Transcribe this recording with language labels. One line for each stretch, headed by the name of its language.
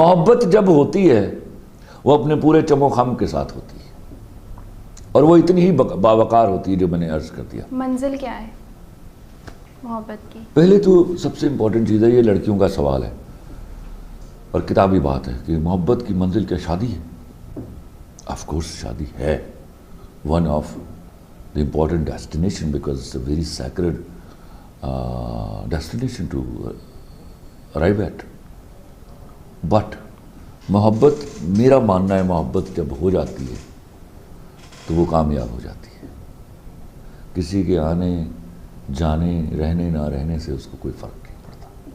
Urdu: محبت جب ہوتی ہے وہ اپنے پورے چم و خم کے ساتھ ہوتی ہے اور وہ اتنی ہی باوقار ہوتی ہے جو میں نے عرض کر دیا. منزل کیا ہے محبت کی؟ پہلے تو سب سے امپورٹنٹ چیز ہے، یہ لڑکیوں کا سوال ہے اور کتابی بات ہے کہ محبت کی منزل کیا شادی ہے؟ آف کورس شادی ہے.
English: One of the important destination because it's a very sacred destination to arrive at.
Urdu: But محبت، میرا ماننا ہے محبت جب ہو جاتی ہے تو وہ کامیاب ہو جاتی ہے. کسی کے آنے جانے، رہنے نہ رہنے سے اس کو کوئی فرق نہیں پڑتا.